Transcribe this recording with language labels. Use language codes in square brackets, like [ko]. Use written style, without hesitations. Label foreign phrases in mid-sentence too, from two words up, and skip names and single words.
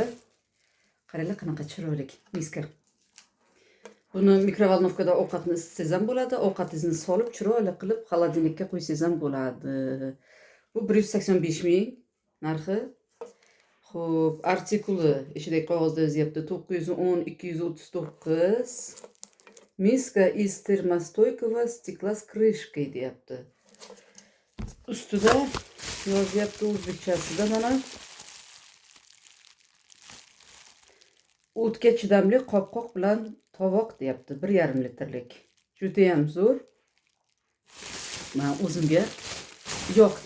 [uz] Qaranglar, qanaqa chiroyli miska. Buni mikrovolnovkada ovqatni isitsangiz ham bo'ladi, ovqatingizni solib chiroyli qilib xolodilnikka qo'ysangiz ham bo'ladi. Bu 185 ming narxi. Xo'p, artikuli ichidagi qog'ozda yozyapti 910 239. [ru] Miska из термостойкого стекла с крышкой deyapti. [uz] Ustida yozyapti o'zbekchasida mana o'tga chidamli qopqoq bilan tovoq deyapti. 1,5 litrlik. Juda ham zo'r. Men o'zimga yoqdi.